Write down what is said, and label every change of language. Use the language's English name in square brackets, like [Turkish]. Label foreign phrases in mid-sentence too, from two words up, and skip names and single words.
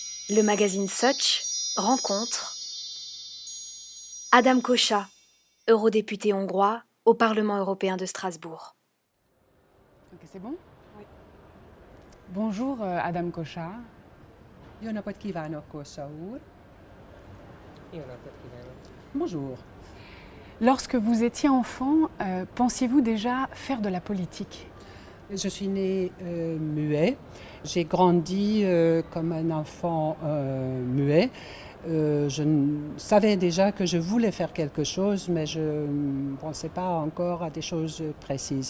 [French] Le magazine Such rencontre Adam Kósa, eurodéputé hongrois au Parlement européen de Strasbourg. Ok, c'est bon? Oui. Bonjour Adam Kósa. [Hungarian] Jó napot kívánok, Kósa úr. Jó napot kívánok! [French] Bonjour. Lorsque vous étiez enfant, pensiez-vous déjà faire de la politique? Je suis né muet. J'ai grandi comme un enfant muet. Je savais déjà que je voulais faire quelque chose, mais je ne pensais pas encore à des choses précises.